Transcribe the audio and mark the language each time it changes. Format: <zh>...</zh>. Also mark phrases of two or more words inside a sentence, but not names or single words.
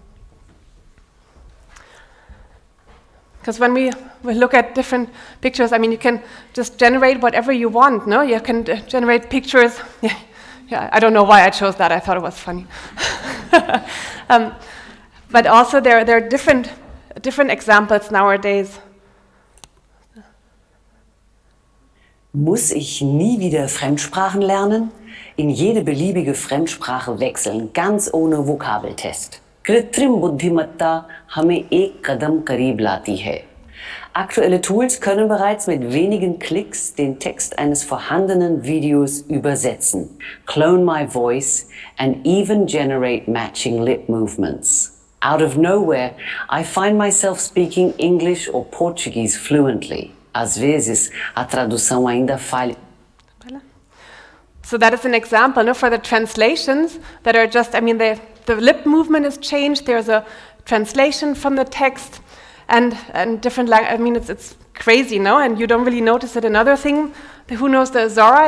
<en>Because when we look at different pictures, I mean, you can just generate whatever you want, no? You can generate pictures. Yeah, I don't know why I chose that. I thought it was funny. But also there are different examples nowadays.</en> <de>Muss ich nie wieder Fremdsprachen lernen? In jede beliebige Fremdsprache wechseln, ganz ohne Vokabeltest.</de> <hi>कृत्रिम बुद्धिमत्ता हमें एक कदम करीब लाती है.</hi> <de>Aktuelle Tools können bereits mit wenigen Klicks den Text eines vorhandenen Videos übersetzen,</de> <en>clone my voice, and even generate matching lip movements. Out of nowhere, I find myself speaking English or Portuguese fluently.</en> <pt>Às vezes, a tradução ainda falha.</pt> <en>So that is an example, no, for the translations that are just, I mean, the lip movement is changed, there's a translation from the text, and different language. I mean, it's crazy, no? And you don't really notice it. Another thing, who knows the Zora?</en>